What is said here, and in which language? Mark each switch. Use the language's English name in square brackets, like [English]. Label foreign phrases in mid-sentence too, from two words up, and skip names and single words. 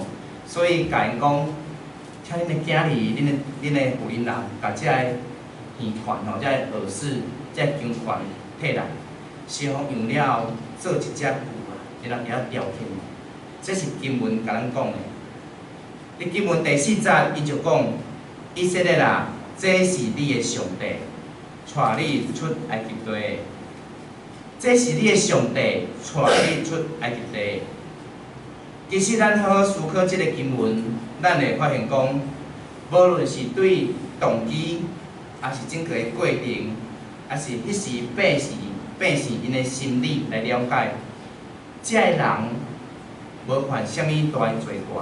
[Min Nan Chinese] 所以甲因讲，请恁的囝儿、恁的妇人人，甲遮个耳环吼、遮个耳饰、遮个金环摕来，烧用了后做一只牛啊，然后伫遐雕刻。这是经文甲咱讲的。伫经文第4节，伊就讲：以色列啊，这是你的上帝，带你出埃及地的。这是你的上帝，带你出埃及地。其实咱好好思考即个经文，咱会发现讲，无论是对动机，还是整个的过程，还是迄时变是因的心理来了解，遮个人无犯啥物大的罪过。